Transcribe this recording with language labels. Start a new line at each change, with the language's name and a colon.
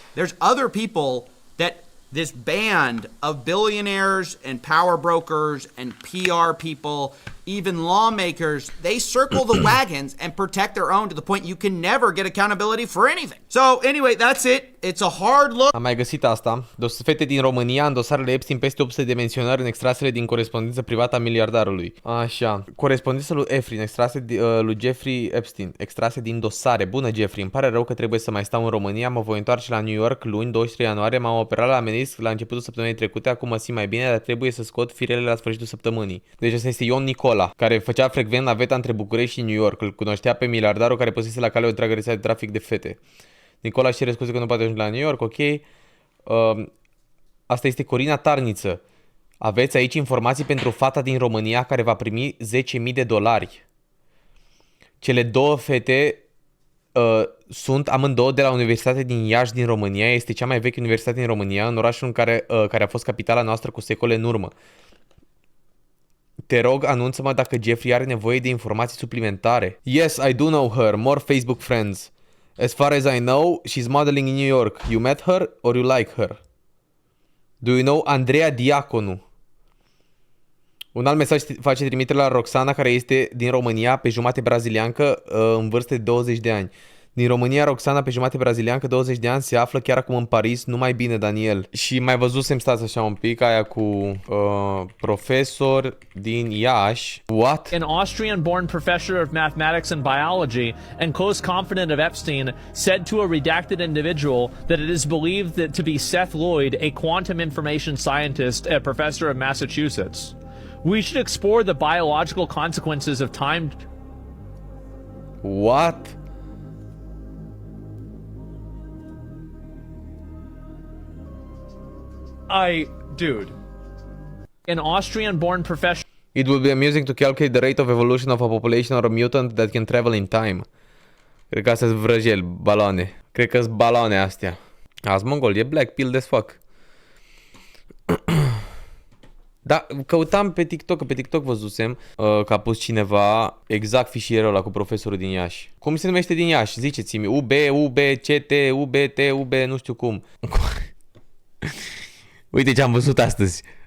English: There's other people that this band of billionaires and power brokers and PR people, even lawmakers, they circle the wagons and protect their own to the point you can never get accountability for anything. So anyway, that's it. It's a hard look.
Romanian: Am mai găsit asta. Fete din România în dosarele Epstein, peste 800 de menționări în extrasele din corespondență privată a miliardarului. Așa. Corespondența lui Efrin, extrase lui Jeffrey Epstein, extrase din dosare. Bună, Jeffrey, îmi pare rău că trebuie să mai stau în România, mă voi întoarce la New York luni, 23 ianuarie, m-am operat la menisc la începutul săptămânii trecute, acum mă simt mai bine, dar trebuie să scot firele la sfârșitul săptămânii. Deci ăsta este Ion Nicola, care făcea frecvent naveta între București și New York. Îl cunoștea pe miliardarul care păsese la cale o întreagă rețea de trafic de fete. Nicola își cere scuze că nu poate ajunge la New York, ok. Asta este Corina Tarniță. Aveți aici informații pentru fata din România care va primi $10.000. Cele două fete sunt amândouă de la Universitatea din Iași din România. Este cea mai veche universitate din România, în orașul în care a fost capitala noastră cu secole în urmă. Te rog, anunță-mă dacă Jeffrey are nevoie de informații suplimentare.
English: Yes, I do know her. More Facebook friends. As far as I know, she's modeling in New York. You met her or you like her? Do you know Andreea Diaconu?
Romanian: Un alt mesaj face trimitere la Roxana, care este din România, pe jumate braziliancă, în vârstă de 20 de ani. Din România, Roxana, pe jumate braziliancă, 20 de ani, se află chiar acum în Paris, numai bine, Daniel. Și mai văzusem, stați așa un pic, aia cu profesor din Iași.
English: What? An Austrian-born professor of mathematics and biology and close confidant of Epstein said to a redacted individual that it is believed that to be Seth Lloyd, a quantum information scientist at professor of Massachusetts. We should explore the biological consequences of time. What? Dude. An Austrian-born professional. It would be amusing to calculate the rate of evolution of a population or a mutant that can travel in time.
Romanian: Cred că astea sunt vrăjeli, baloane. Cred că sunt baloane astea. Azi mongol, e
English: black pill as fuck.
Romanian: Da, căutam pe TikTok, că pe TikTok văzusem că a pus cineva exact fișierul ăla cu profesorul din Iași. Cum se numește din Iași? Ziceți-mi. UB, CT, UBT, UB, nu știu cum. Uite ce am văzut astăzi.